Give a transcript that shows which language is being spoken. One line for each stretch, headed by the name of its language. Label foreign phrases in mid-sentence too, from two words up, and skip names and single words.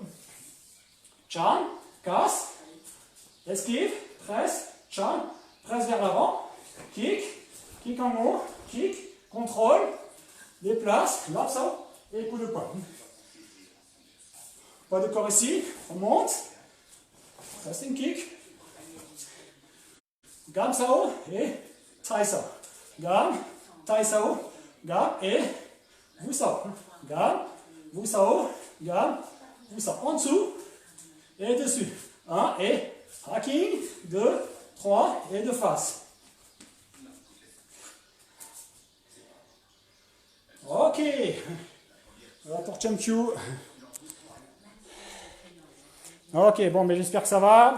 French: Chan, casse, esquive, presse, chan, presse vers l'avant, kick, kick en haut, kick, contrôle, déplace, là, Sao, et coup de poing. Pas de corps ici, on monte.
English: Resting kick.
Cantonese: Gam Sao et Tai Sao. Gam, Tai Sao, Gam et Wu Sao. Gam, Wu Sao, Gam, Wu Sao.
French: En dessous et dessus. 1 et hacking. 2, 3 et de face. Ok. Voilà pour Champion. Ok, bon, mais j'espère que ça va.